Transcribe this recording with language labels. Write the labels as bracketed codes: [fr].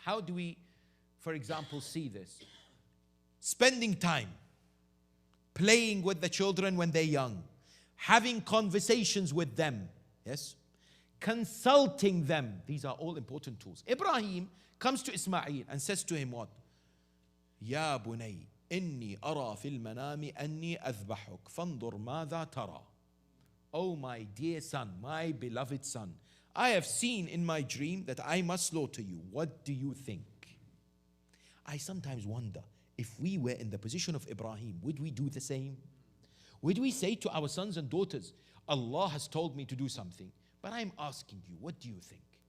[en] How do we, for example, see this? Spending time, playing with the children when they're young, having conversations with them, yes? Consulting them. These are all important tools. Ibrahim comes to Ismail and says to him what? [ar] يا بني إني أرى في المنام أني أذبحك فانظر ماذا ترى. [en] Oh my dear son, my beloved son, I have seen in my dream that I must slaughter you. What do you think? I sometimes wonder if we were in the position of Ibrahim, would we do the same? Would we say to our sons and daughters, Allah has told me to do something, but I'm asking you, what do you think?